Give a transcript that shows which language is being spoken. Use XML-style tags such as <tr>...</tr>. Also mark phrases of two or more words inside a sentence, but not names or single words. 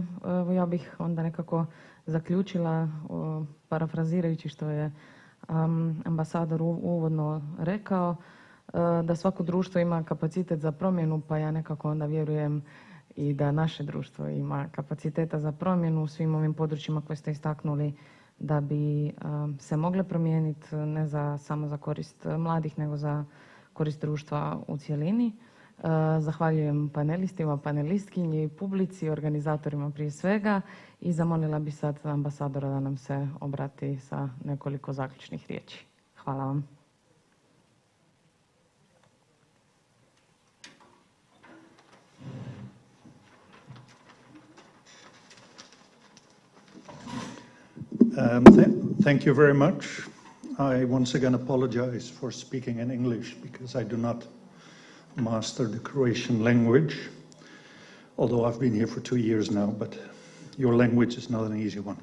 <hr>Ja bih onda nekako zaključila, parafrazirajući što je ambasador uvodno rekao, da svako društvo ima kapacitet za promjenu, pa ja nekako onda vjerujem i da naše društvo ima kapaciteta za promjenu u svim ovim područjima koje ste istaknuli, da bi se mogle promijeniti ne samo za korist mladih, nego za korist društva u cjelini. Zahvaljujem panelistima, panelistkinji, publici, organizatorima prije svega i zamolila bi sad ambasadora da nam se obrati sa nekoliko zaključnih riječi. Hvala vam.</hr> <en>Thank you very much. I once again apologize for speaking in English because I do not master the Croatian language, although I've been here for 2 years now, but your language is not an easy one.</en>